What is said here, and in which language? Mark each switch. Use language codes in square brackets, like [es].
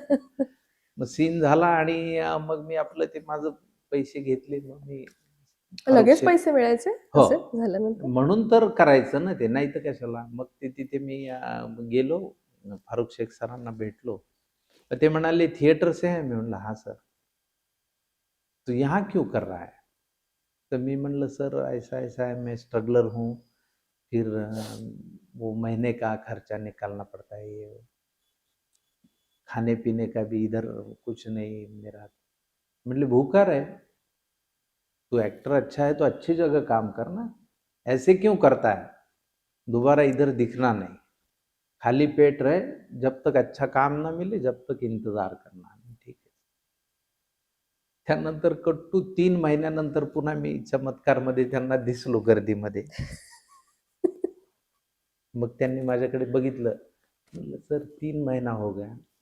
[mr] मग सीन झाला आणि मग मी आपलं ते माझं पैसे घेतले. मग मी फारुख लगेच शेख पैसे मिळायचे हो. असे झाल्यानंतर? म्हणून तर करायचं ना ते, नाहीतर कशाला. मग ते तिथे मी गेलो, फारुख शेख सरांना भेटलो. तर ते म्हणाले, [hi] "थिएटर से है?" [mr] मी म्हणलं, [hi] "हाँ सर." "तो यहाँ क्यों कर रहा है?" [mr] तर मी म्हणलं, [hi] "सर ऐसा-ऐसा है, मैं स्ट्रगलर हूँ, फिर वो महीने का खर्चा निकालना पड़ता है, ये वो। खाने-पीने का भी इधर कुछ नहीं मेरा।" [mr] म्हटले, [hi] "भूखा रहे, तू एक्टर अच्छा है तो अच्छी जगह काम करना, ऐसे क्यों करता है? दोबारा इधर दिखना नहीं, खाली पेट रहे, जब तक अच्छा काम ना मिले जब तक इंतजार करना." [mr] ठीक आहे. त्यानंतर कट्टू 3 महिन्यानंतर पुन्हा मी चमत्कारमध्ये त्यांना दिसलो गर्दीमध्ये. मग त्यांनी माझ्याकडे बघितलं. म्हटलं, [hi] "सर 3 महीना हो गया."